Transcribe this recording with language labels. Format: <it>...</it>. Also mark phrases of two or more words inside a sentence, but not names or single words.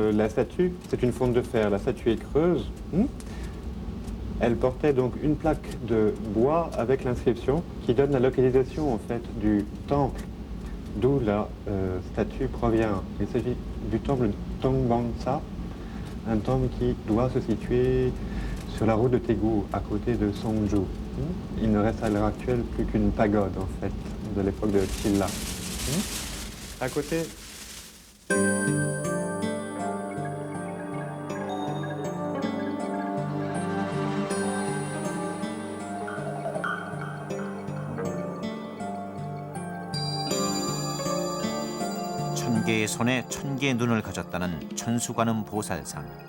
<fr>C'est une fonte de fer, la statue est creuse Elle portait donc une plaque de bois avec l'inscription qui donne la localisation en fait du temple d'où la statue provient. Il s'agit du temple Tongbansa, un temple qui doit se situer sur la route de Taegu, à côté de Songju. Il ne reste à l'heure actuelle plus qu'une pagode, en fait, de l'époque de Chilla. À côté...</fr> <ko>천 개의 손에 천 개의 눈을 가졌다는 천수관음 보살상.</ko>